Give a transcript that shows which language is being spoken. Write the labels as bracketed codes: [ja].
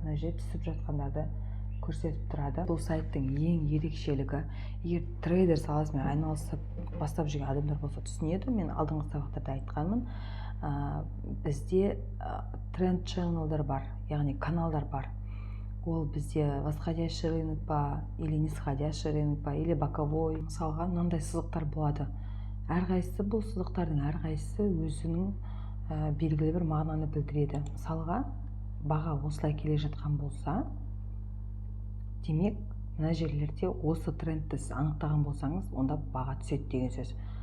[kk] Мына жерде түсіп жатқандарды көрсетіп тұрады. Бұл сайттың ең ерекшелігі, егер трейдер саласымен айналысып бастап жүрген адамдар болса түсінеді. Мен алдыңғы сабақтарда айтқанмын, бізде тренд channel'дар бар, яғни каналдар бар. Ол бізде [ru] восходящий рынок па, или нисходящий рынок па, или боковой. [kk] Мысалға, мынандай сызықтар болады. Әрқайсысы, бұл сызықтардың әрқайсысы өзінің белгілі бір мағынаны білдіреді. Мысалға, баға осылай келе жатқан болса, демек, мына жерлерде осы трендті анықтаған болсаңыз, онда баға түседі деген сөз.